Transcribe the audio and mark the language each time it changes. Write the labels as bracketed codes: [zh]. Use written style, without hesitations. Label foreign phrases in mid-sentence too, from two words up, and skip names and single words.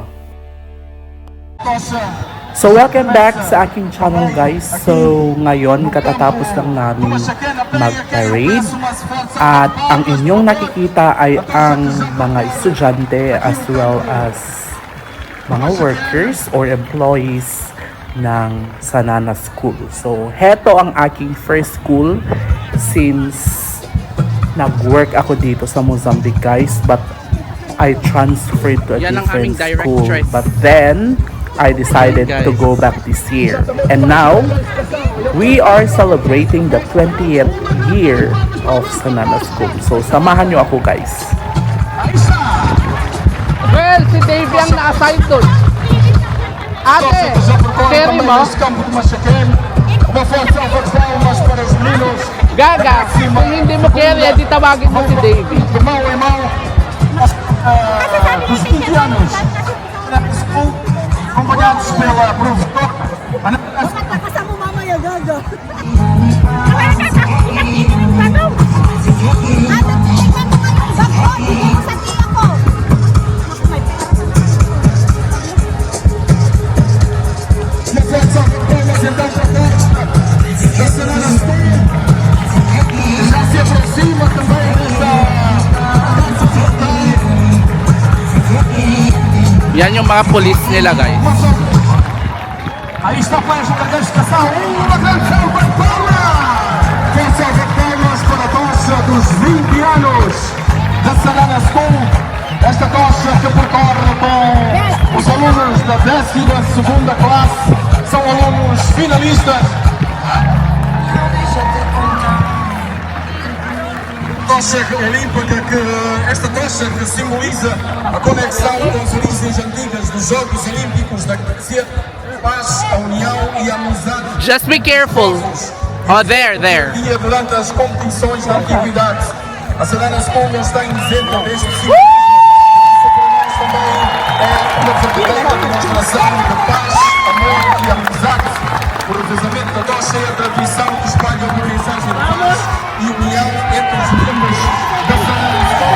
[pt] tocha. [en] So welcome back [tl] sa aking [en] channel guys. [tl] So ngayon katatapos lang namin mag-parade at ang inyong nakikita ay ang mga estudyante [en] as well as [tl] mga [en] workers or employees [tl] ng Sanana School. [en] So [tl] heto ang aking [en] first school since [tl] nag-work ako dito sa [en] Mozambique guys, but I transferred to a different school, but then I decided to go back this year. And now, we are celebrating the 20th year of Sanana School. So, [tl] samahan nyo ako guys. Well, si Davey ang na-assign doon. Ate, carry mo? [pt] Uma forte salva de palmas para os meninos. [tl] Gaga, kung hindi mo carry, edi tawagin mo si Davey. [pt] De mão em mão, dos 20 anos. Acompanhados pela professora Ana. [tl] Kasama mama ya Gaga. [pt] Uma forte salva de palmas então para todos da Sanana School. Já se aproxima também desta dança frontal. [tl] Yan yung mga police nila guys. [pt] Aí está a festa da dedicação. Uma grande salva de palmas! Uma salva de palmas para a tocha dos 20 anos da Sanana School. Esta tocha que percorre com os alunos da 12ª classe. São alunos finalistas. Tocha olímpica, esta tocha que simboliza a conexão com as origens antigas dos Jogos Olímpicos da Grécia, paz, a união e a amizade. [en] Just be careful. Oh, there. [pt] E durante as competições da antiguidade, a Sanana School não está isenta deste símbolo. Isso para nós também é uma verdadeira demonstração de paz, amor e amizade. O revezamento da tocha é a tradição que espalha a mensagem de paz e união entre os membros da Sanana School.